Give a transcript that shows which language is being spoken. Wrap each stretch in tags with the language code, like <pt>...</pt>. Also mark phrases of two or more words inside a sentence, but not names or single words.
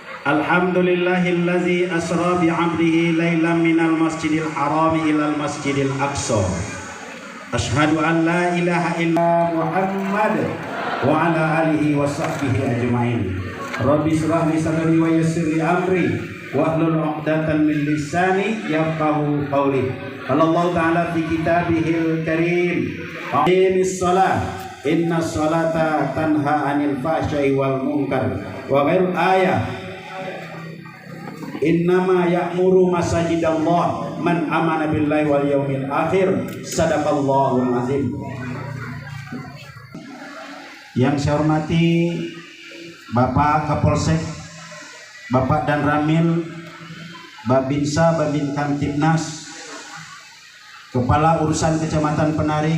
<ar>الحمد لله الذي أسرى بعبده ليلا من المسجد الحرام إلى المسجد الأقصى. أشهد أن لا إله إلا محمد وعلى آله وصحبه أجمعين. رب اشرح لي صدري ويسر لي أمري واحلل عقدة من لساني يفقهوا قولي. الله تعالى في كتابه الكريم. أقم الصلاة. إن الصلاة تنهى عن الفحشاء والمنكر. وغير الآية. إنما يعمر مساجد الله من آمن بالله واليوم الآخر. صدق الله العظيم.</ar> <id>Yang saya hormati Bapak Kapolsek, Bapak Dan Ramil, Babinsa, Babin Kamtibnas, Kepala Urusan Kecamatan Penarik.</id>